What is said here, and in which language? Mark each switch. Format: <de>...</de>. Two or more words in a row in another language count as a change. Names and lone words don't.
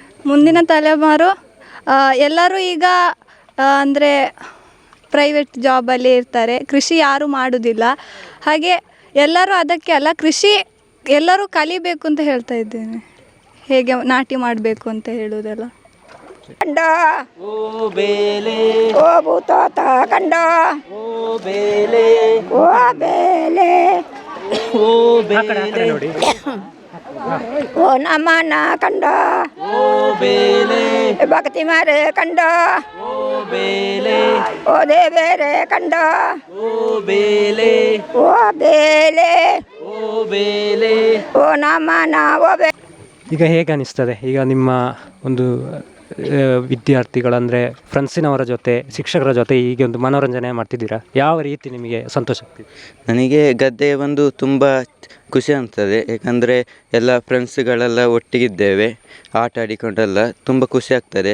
<kn>ಮುಂದಿನ ತಲೆಮಾರು ಎಲ್ಲರೂ ಈಗ ಅಂದರೆ ಪ್ರೈವೇಟ್ ಜಾಬಲ್ಲಿ ಇರ್ತಾರೆ, ಕೃಷಿ ಯಾರೂ ಮಾಡೋದಿಲ್ಲ. ಹಾಗೆ ಎಲ್ಲರೂ ಅದಕ್ಕೆ ಅಲ್ಲ, ಕೃಷಿ ಎಲ್ಲರೂ ಕಲಿಬೇಕು ಅಂತ ಹೇಳ್ತಾ ಇದ್ದೇನೆ, ಹೇಗೆ ನಾಟಿ ಮಾಡಬೇಕು ಅಂತ ಹೇಳುವುದೆಲ್ಲ.</kn> <tcy>ಕಂಡ ಓ ಬೇಲೆ ಓ ಭೂತಾತ ಕಂಡ ಓ ಬೇಲೆ ಓ ಬೇಲೆ ಓ ಬೇಲೆ</tcy> <kn>ನೋಡಿ.</kn> <tcy>ಓ ನಮನ ಕಂಡ ಓ ಬೇಲೆ ಭಕ್ತಿ ಮಾರೆ ಕಂಡ ಓ ಬೇಲೆ ಓ ದೇವೇರೆ ಕಂಡ ಓ ಬೇಲೆ ಓ ಬೇಲೆ ಓ ಬೇಲೆ ಓ ನಮನ ಓ ಬೇ.</tcy> <kn>ಈಗ ಹೇಗೆ ಅನಿಸ್ತದೆ? ಈಗ ನಿಮ್ಮ ಒಂದು ವಿದ್ಯಾರ್ಥಿಗಳಂದರೆ ಫ್ರೆಂಡ್ಸಿನವರ ಜೊತೆ ಶಿಕ್ಷಕರ ಜೊತೆ ಹೀಗೆ ಒಂದು ಮನೋರಂಜನೆ ಮಾಡ್ತಿದ್ದೀರಾ? ಯಾವ ರೀತಿ ನಿಮಗೆ ಸಂತೋಷ ಆಗ್ತಿದೆ? ನನಗೆ ಗದ್ದೆ ಬಂದು ತುಂಬ ಖುಷಿ ಆಗ್ತದೆ. ಏಕೆಂದರೆ ಎಲ್ಲ ಫ್ರೆಂಡ್ಸ್ಗಳೆಲ್ಲ ಒಟ್ಟಿಗಿದ್ದೇವೆ, ಆಟ ಆಡಿಕೊಂಡೆಲ್ಲ ತುಂಬ ಖುಷಿ ಆಗ್ತದೆ.</kn>